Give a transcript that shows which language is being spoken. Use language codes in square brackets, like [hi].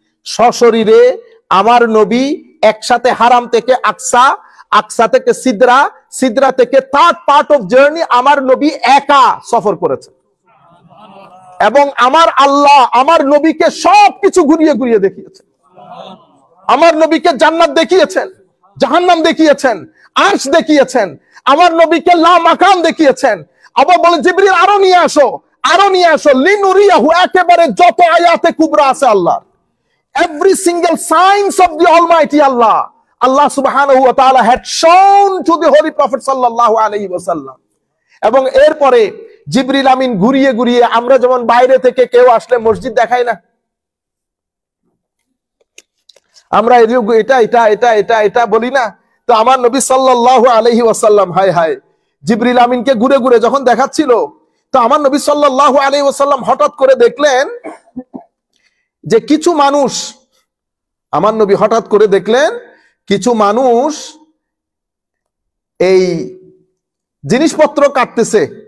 [bn] সশরীরে আমার নবী একসাথে হারাম থেকে আকসা, আকসা থেকে সিদরা, সিদরা থেকে থার্ড পার্ট অফ জার্নি আমার নবী একা সফর করেছে। এবং আমার আল্লাহ আমার নবীকে সবকিছু ঘুরিয়ে ঘুরিয়ে দেখিয়েছে। আমার নবীকে জান্নাত দেখিয়েছেন, জাহান্নাম দেখিয়েছেন, আরশ দেখিয়েছেন, আমার নবীকে লা মাকাম দেখিয়েছেন। আবার বলে জিবরিল আরো নিয়ে আসো, আরো নিয়ে আসো, লিনুরিয়াহু, একেবারে যত আয়াতে কুবরা আছে আল্লাহ, [en] every single signs of the Almighty Allah, Allah subhanahu wa ta'ala had shown to the Holy Prophet sallallahu alayhi wa sallam. [bn] এবং এরপরে জিবরিল আমিন ঘুরিয়ে ঘুরিয়ে, আমরা যেমন বাইরে থেকে কেউ আসলে মসজিদ দেখাই না, আমরা এটা এটা এটা এটা এটা বলি না? তো আমার নবী সাল্লাল্লাহু আলাইহি ওয়াসাল্লাম, হায় হায়, জিবরিল আমিনকে ঘুরে ঘুরে যখন দেখাচ্ছিল, তো আমার নবী সাল্লাল্লাহু আলাইহি ওয়াসাল্লাম হঠাৎ করে দেখলেন যে কিছু মানুষ, আমার নবী হঠাৎ করে দেখলেন কিছু মানুষ এই জিনিসপত্র কাটতেছে।